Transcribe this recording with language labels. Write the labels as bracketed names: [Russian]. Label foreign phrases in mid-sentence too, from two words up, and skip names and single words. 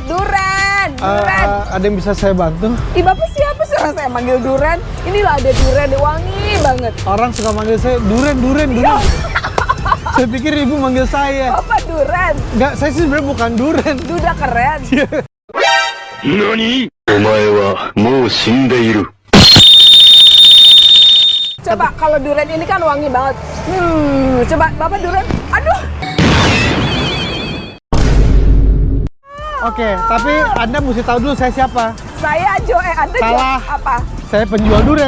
[Indonesian] Duren. Ada yang bisa saya bantu? Ih, Bapak siapa sih orang saya manggil duren? Inilah ada duren wangi banget. Orang suka manggil saya duren. Saya pikir ibu manggil saya. Bapak duren. Enggak, saya sih sebenarnya bukan duren. Duda keren. NANI? [Japanese] お前はもう死んでいる。 [Indonesian] Coba kalau duren ini kan wangi banget. Coba Bapak duren. Aduh. Oke, tapi Anda mesti tahu dulu saya siapa. Saya Joe. Anda Salah. Joe apa? Saya penjual duren.